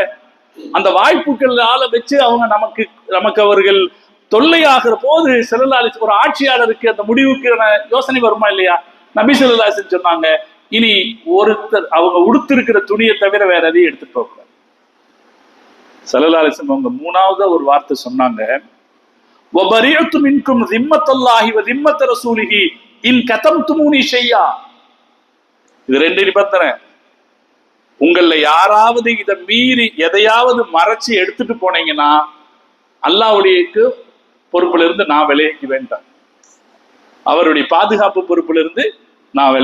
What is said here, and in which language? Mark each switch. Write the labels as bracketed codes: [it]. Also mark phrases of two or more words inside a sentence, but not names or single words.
[ta] அந்த வாய்ப்புகளால வச்சு அவங்க நமக்கு அவர்கள் தொல்லையாகிற போது [ar] صلى الله عليه وسلم [ta] ஒரு ஆட்சியாளருக்கு அந்த முடிவுக்கு யோசனை வருமா இல்லையா? நபி [ar] صلى الله عليه وسلم [ta] சொன்னாங்க, இனி ஒருத்தர் அவங்க உடுத்திருக்கிற துணியை தவிர வேற எதையும் எடுத்துட்டு போகக்கூடாது. [ar] صلى الله عليه وسلم [ta] அவங்க 3வது ஒரு வார்த்தை சொன்னாங்க, [ar] وَبَرِئْتُ مِنْكُمْ ذِمَّةَ اللَّهِ وَذِمَّةَ رَسُولِهِ إِنْ كَتَمْتُمُونِي شَيْئًا. [ta] இது 2 நிபந்தனை. உங்கள யாராவது இதை மீறி எதையாவது மறைச்சு எடுத்துட்டு போனீங்கன்னா அல்லாஹ்வுடைய பொறுப்புல இருந்து நான் விலகிக்க வேண்டாம், அவருடைய பாதுகாப்பு பொறுப்புல இருந்து நான் விலகிக்குவேன்னு சொல்லிட்டேன்.